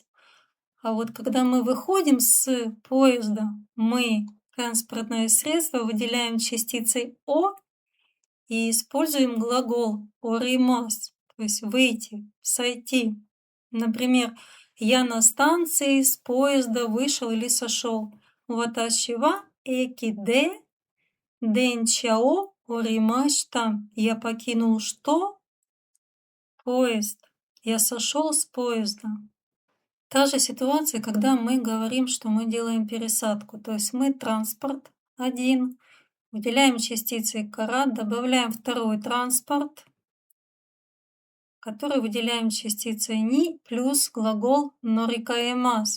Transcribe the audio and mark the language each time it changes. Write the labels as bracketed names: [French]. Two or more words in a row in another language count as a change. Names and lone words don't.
[Russian] А вот когда мы выходим с поезда, мы транспортное средство выделяем частицей «о» и используем глагол «оримас», то есть «выйти», «сойти». Например, я на станции с поезда вышел или сошел. [Japanese] 私は駅で電車を降りました. [Russian] Я покинул что? Поезд. Я сошел с поезда. Та же ситуация, когда мы говорим, что мы делаем пересадку. То есть мы транспорт один, выделяем частицей кара, добавляем второй транспорт, который выделяем частицей «ни» плюс глагол «норикаэмас».